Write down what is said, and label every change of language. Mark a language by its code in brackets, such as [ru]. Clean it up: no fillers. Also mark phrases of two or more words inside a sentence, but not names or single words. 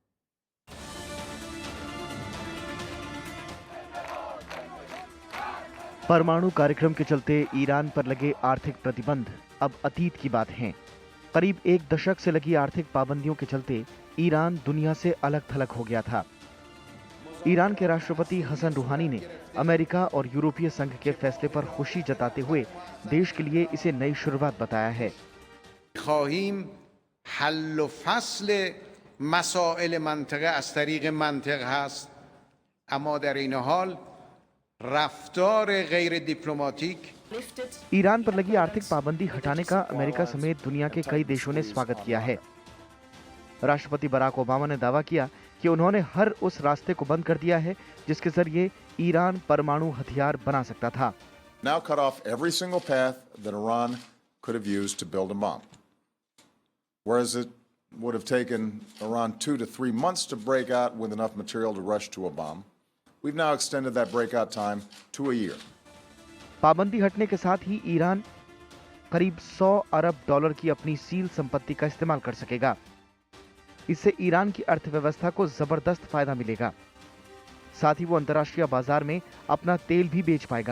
[hi] परमाणु कार्यक्रम के चलते ईरान पर लगे आर्थिक प्रतिबंध अब अतीत की बात हैं। करीब 1 दशक से लगी आर्थिक पाबंदियों के चलते ईरान दुनिया से अलग थलग हो गया था। ईरान के राष्ट्रपति हसन रूहानी ने अमेरिका और यूरोपीय संघ के फैसले पर खुशी जताते हुए देश के लिए इसे नई शुरुआत बताया है। [fa] خواهیم حل و فصل مسائل منطقه از طریق منطق هست، اما در این حال رفتار غیر دیپلماتیک [hi] ईरान पर लगी आर्थिक पाबंदी हटाने का अमेरिका समेत दुनिया के कई देशों ने स्वागत किया है। राष्ट्रपति बराक ओबामा ने दावा किया कि उन्होंने हर उस रास्ते को बंद कर दिया है जिसके जरिए ईरान परमाणु हथियार बना सकता था। [en] Now cut off every single path that Iran could have used to build a bomb. Whereas it would have taken around 2 to 3 months to break out with enough material to rush to a bomb, we've now extended that breakout time to a year. [hi] पाबंदी हटने के साथ ही ईरान करीब 100 अरब डॉलर की अपनी सील संपत्ति का इस्तेमाल कर सकेगा। इससे ईरान की अर्थव्यवस्था को जबरदस्त फायदा मिलेगा। साथ ही वो अंतर्राष्ट्रीय बाजार में अपना तेल भी बेच पाएगा।